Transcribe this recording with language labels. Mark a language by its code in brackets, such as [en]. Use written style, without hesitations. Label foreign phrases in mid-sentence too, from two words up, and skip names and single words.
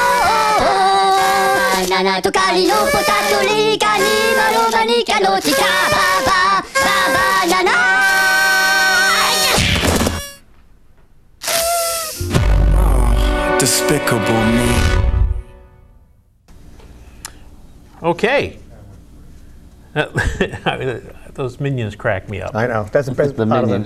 [en] Banana tokari no potatori kani malo manika no tika, ba banana. Oh, Despicable Me. Okay. Those minions crack me up. I know. That's the best part of the,